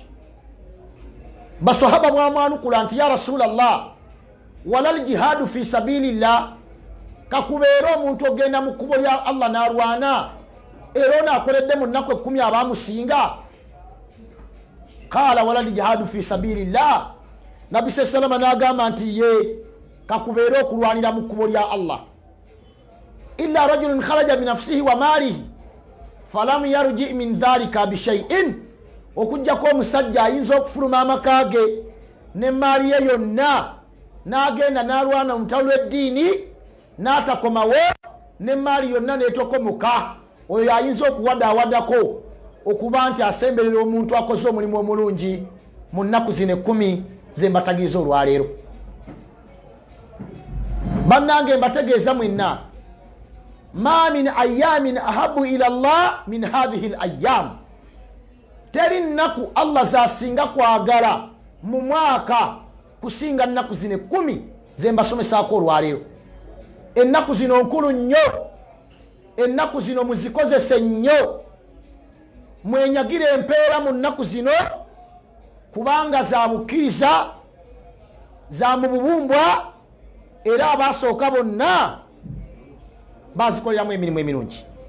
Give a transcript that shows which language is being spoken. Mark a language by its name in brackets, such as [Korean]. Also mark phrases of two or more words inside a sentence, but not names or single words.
[Ganda] Basahaba bwamwanukula nti [Arabic] يا رسول الله، ولا الجهاد في سبيل الله, [Ganda] kakubeera omuntu ogenda mu kkubo lya Allah n'alwana era onaakoledde mu nnaku 10 abaamusinga? [Arabic] قال ولا الجهاد في سبيل الله, [Ganda] Nabbi salama n'agamba nti ye kakubeera okulwanira mu kkubo lya Allah. [Arabic] إلا رجل خرج بنفسه وماله فلم يرجع من ذلك بشيء, [Ganda] okujjako omusajja ayinza okufuluma amaka ge ne maali ye yonna n'agenda n'alwana omutalo lw'eddiini n'atakomawo ne maali yonna n'etokomuka, oyo ayinza okuwadaawadako okuba nti asemberera omuntu akoze omulimu omulungi mu nnaku zino 10 ze mbatagiriza olwaleero. Bannange mbategeeza mwenna, [Arabic] ما من أيام أحب إلى الله من هذه الأيام, [Ganda] teri nnaku Allah zasinga kwagala mu mwaka kusinga nnaku zino 10 ze mbasomesaako olwaleero. Ennaku zino nkulu nnyo, ennaku zino muzikozese nnyo, mwenyagire empeera mu nnaku zino kubanga za bukkiriza, za mu bubumbwa, era abaasooka bonna bazikoleramu emirimu emirungi.